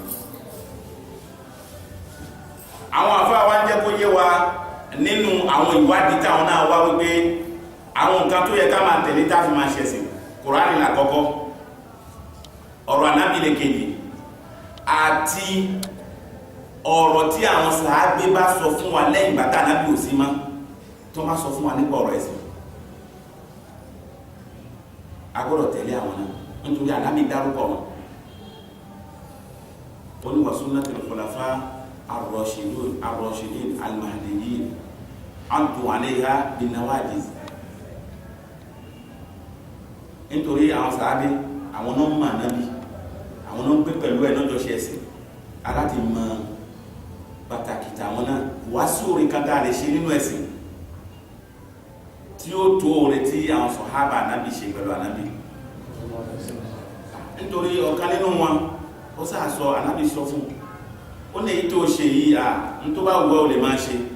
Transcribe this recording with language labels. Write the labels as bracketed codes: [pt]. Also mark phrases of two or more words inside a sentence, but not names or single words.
[yo] àwọn àfáà wa ń jẹ́ kó yé wa nínú àwọn ìwádìí táwọn náà wá wípé àwọn nǹkan tó yẹ ká máa tẹ̀lé tá fi máa ṣẹ̀sìn Kùránì lákọ́kọ́ ọ̀rọ̀ Ànábì lẹ́kejì àti ọ̀rọ̀ tí àwọn sàábé bá sọ fún wa lẹ́yìn bàtà Ànábì ò sí mọ́ tó má sọ fún wa nípa ọ̀rọ̀ ẹ̀sìn a gbọ́dọ̀ tẹ̀lé àwọn náà nítorí Ànábì dárúkọ wọn ó ní [ar] وسنة الخلفاء الراشدين المهديين عضوا عليها بالنواجذ [yo] nítorí àwọn sàábé àwọn náà mọ̀ Ànábì àwọn náà ń gbé pẹ̀lú ẹ̀ lọ́jọ́ ṣe ẹ̀sìn aláti mọ pàtàkì tàwọn náà wá sí orin kankan lè ṣe nínú ẹ̀sìn tí ó tó orin tí àwọn sàhábà Ànábì ṣe pẹ̀lú Ànábì nítorí ọ̀kan nínú wọn ó sáà sọ Ànábì sọ fún ó ní èyí tó ṣe yìí ní tó bá wù ọ́ lè máa ṣe